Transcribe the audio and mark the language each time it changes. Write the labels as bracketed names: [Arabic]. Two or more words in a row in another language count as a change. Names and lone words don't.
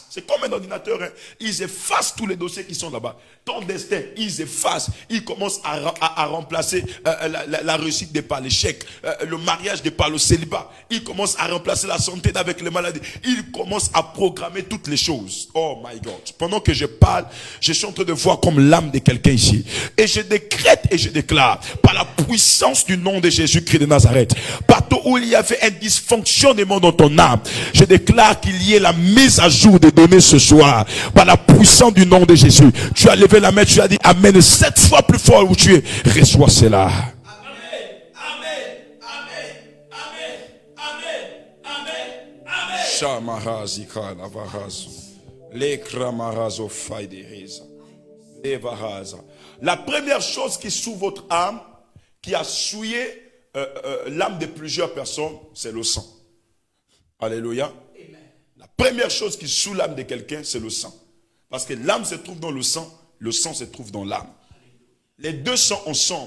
[French] C'est comme un ordinateur. Hein. Ils effacent tous les dossiers qui sont là-bas. Ton destin, ils effacent. Ils commencent à remplacer la réussite de par l'échec. Le mariage de par le célibat. Ils commencent à remplacer la santé avec les maladies. Ils commencent à programmer toutes les choses. [English] Oh my God. [French] Pendant que je parle, je suis en train de voir comme l'âme de quelqu'un ici. Et je décrète et je déclare, par la puissance du nom de Jésus-Christ de Nazareth, partout où il y avait un dysfonctionnement dans ton âme, je déclare qu'il y ait la mise à jour des données ce soir. Par la puissance du nom de Jésus. Tu as levé la main, tu as dit Amen 7 fois plus fort où tu es. Reçois cela. Amen, amen, amen, amen, amen, amen. Shamarazi kanavarazu. Lekramarazo faideriza. Evaraza. La première chose qui souille votre âme, qui a souillé l'âme de plusieurs personnes, c'est le sang. Alléluia. La première chose qui souille l'âme de quelqu'un, c'est le sang. Parce que l'âme se trouve dans le sang se trouve dans l'âme. Les deux sont ensemble.